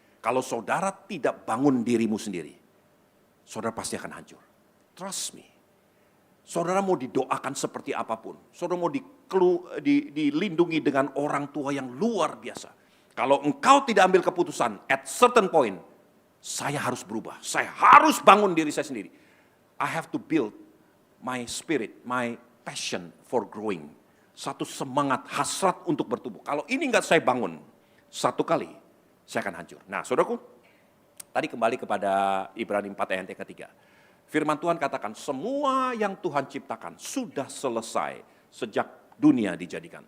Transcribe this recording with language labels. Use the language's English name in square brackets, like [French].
[Indonesian] Kalau saudara tidak bangun dirimu sendiri, saudara pasti akan hancur. [English] Trust me. [Indonesian] Saudara mau didoakan seperti apapun. Saudara mau dilindungi dengan orang tua yang luar biasa. Kalau engkau tidak ambil keputusan, [English] at certain point, [Indonesian] saya harus berubah. Saya harus bangun diri saya sendiri. [English] I have to build my spirit, my passion for growing. [Indonesian] Satu semangat, hasrat untuk bertumbuh. Kalau ini enggak saya bangun, satu kali, saya akan hancur. Nah, saudaraku, tadi kembali kepada Ibrani 4 ayat yang ketiga. Firman Tuhan katakan, semua yang Tuhan ciptakan sudah selesai sejak dunia dijadikan.